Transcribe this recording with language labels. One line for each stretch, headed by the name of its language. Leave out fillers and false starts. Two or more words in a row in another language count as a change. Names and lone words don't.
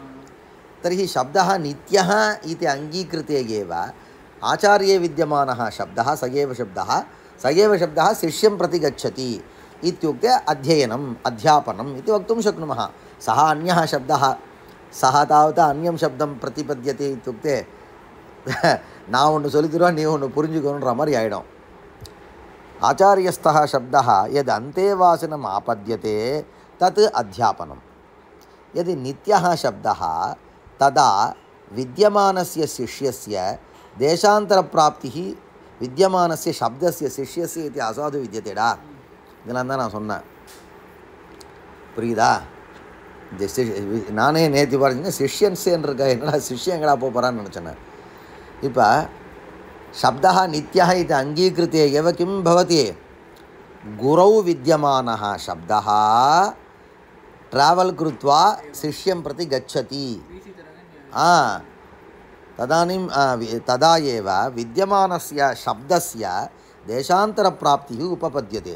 Sanskrit: तर्हि शब्दः नित्यः इति अङ्गीकृते एव आचार्ये विद्यमानः शब्दः स एव शब्दः शिष्यं प्रति गच्छति इत्युक्ते अध्ययनम् अध्यापनम् इति वक्तुं शक्नुमः। सः अन्यः शब्दः, सः तावत् अन्यं शब्दं प्रतिपद्यते इत्युक्ते
Tamil: நான் ஒன்று சொல்லி தருவேன், நீ ஒன்று புரிஞ்சுக்கணுன்ற மாதிரி ஆகிடும்.
Sanskrit: आचार्यस्थः शब्दः यद् अन्तेवासिनम् आपद्यते तत् अध्यापनं. यदि नित्यः शब्दः तदा विद्यमानस्य शिष्यस्य देशान्तरप्राप्तिः विद्यमानस्य शब्दस्य शिष्यस्य इति असाधु विद्यतेडा.
Tamil: இதெல்லாம் தான் நான் சொன்னேன், புரியுதா? நானே நேற்று பாருங்க சிஷ்யன்ஸேன்னு இருக்கா, என்னடா சிஷ்யம் எங்கடா போகிறான்னு நினச்சேன்.
Sanskrit: இப்போ शब्दः नित्यः इति अङ्गीकृते एव किं भवति, गुरौ विद्यमानः शब्दः ट्रावल् कृत्वा शिष्यं प्रति गच्छति. तदानीं तदा एव विद्यमानस्य शब्दस्य देशान्तरप्राप्तिः उपपद्यते.